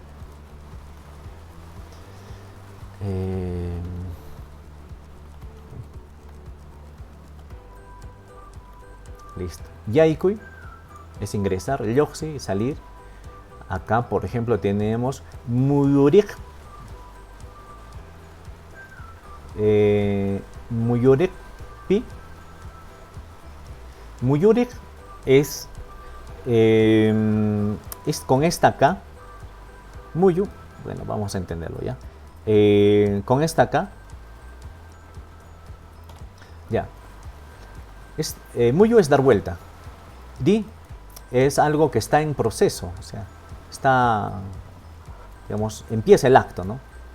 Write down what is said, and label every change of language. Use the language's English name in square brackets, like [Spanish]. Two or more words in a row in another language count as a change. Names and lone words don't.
[Spanish] Listo. Yaikui es ingresar, yoxi, salir. Acá, por ejemplo, tenemos muyurik. [Quechua] Muyurik pi. [Spanish] Muyurik es con esta acá. Muyu, bueno, vamos a entenderlo ya. Con esta acá. Ya. Muyu es dar vuelta. Di es algo que está en proceso, o sea, está, digamos, empieza el acto, ¿no?